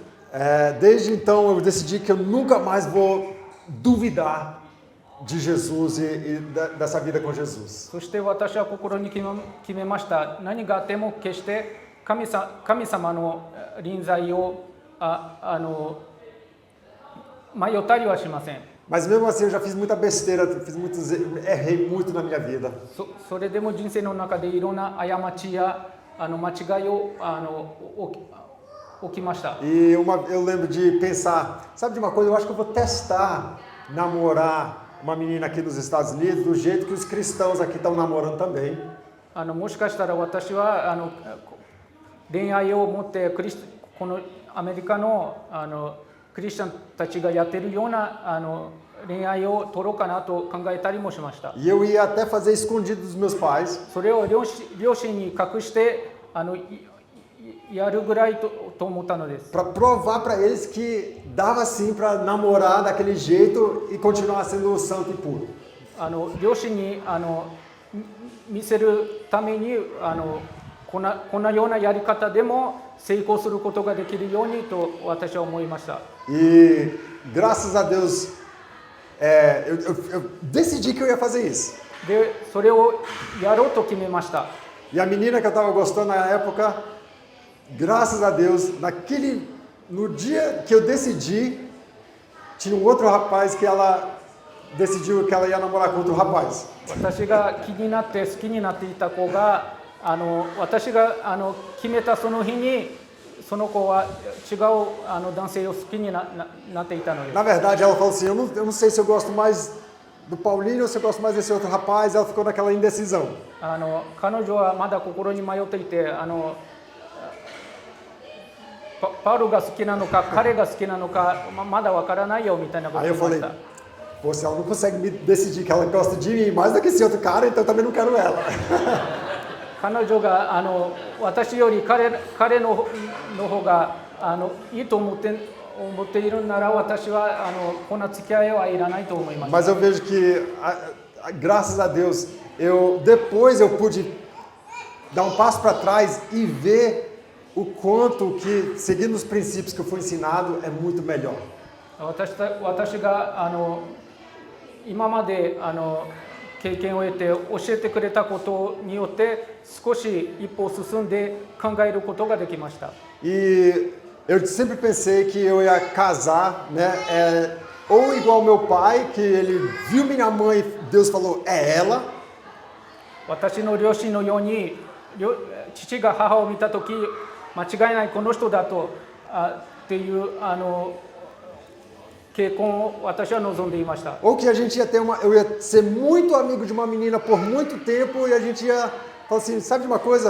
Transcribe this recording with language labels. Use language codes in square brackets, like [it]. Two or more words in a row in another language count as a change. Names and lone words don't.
[pt] Desde então eu decidi que eu nunca mais vou duvidar de Jesus e dessa vida com Jesus. [ja] そして私は心に決めました。何があっても決して神様の臨在を迷ったりはしません。 [pt] Mas mesmo assim eu já fiz muita besteira, errei muito na minha vida. [ja] それでも人生の中でいろんな過ちや間違いを起きました。 [pt] E eu lembro de pensar, sabe de uma coisa, eu acho que eu vou testar namorar uma menina aqui nos Estados Unidos do jeito que os cristãos aqui estão namorando também. [ja] もしかしたら私は恋愛を持ってこのアメリカのクリスチャンたちがやっているような恋愛を取ろうかなと考えたりもしました。 [pt] E eu ia até fazer escondido dos meus pais. [ja] それを両親に隠してやるぐらいと思ったのです。 [pt] Para provar para eles que dava sim para namorar daquele jeito e continuar sendo santo e puro. [ja] 両親に見せるためにこんなようなやり方でも成功することができるようにと私は思いました。 [pt] E graças a Deus eu decidi que eu ia fazer isso. [ja] で、それをやろうと決めました。 [pt] E a menina que eu estava gostando na época, graças a Deus, no dia que eu decidi, tinha um outro rapaz que ela decidiu que ela ia namorar com outro rapaz. [ja] 私が気になって好きになっていた子が私が決めたその日にその子は違う男性を好きになっていたのです。 [pt] Na verdade, ela falou assim, eu não sei se eu gosto mais do Paulinho ou se eu gosto mais desse outro rapaz. Ela ficou naquela indecisão. [ja] 彼女はまだ心に迷っていてパウロが好きなのか彼が好きなのかまだわからないよみたいなことを [pt] Aí [ja] 言 [pt] eu [ja] いまし [pt] falei, [ja] た。 [pt] pô, se ela não consegue me decidir que ela gosta de mim mais do que esse outro cara, então eu também não quero ela. [ja] 彼女が私より彼の方がいいと思っているなら私はこんな付き合いはいらないと思います。 [pt] Mas eu vejo que, graças a Deus, depois eu pude dar um passo para trás e ver o quanto que, seguindo os princípios que eu fui ensinado, é muito melhor. [ja] 私が今まで経験を得て教えてくれたことによって少し一歩進んで考えることができました。 [pt] E eu sempre pensei que eu ia casar, né? Ou igual meu pai, que ele viu minha mãe, Deus falou, é ela. [ja] 私の両親のように父が母を見たとき間違いないこの人だとっていう結婚を私は望んでいました。 [pt] Ou que a gente ia eu ia ser muito amigo de uma menina por muito tempo e a gente ia falar assim, sabe de uma coisa?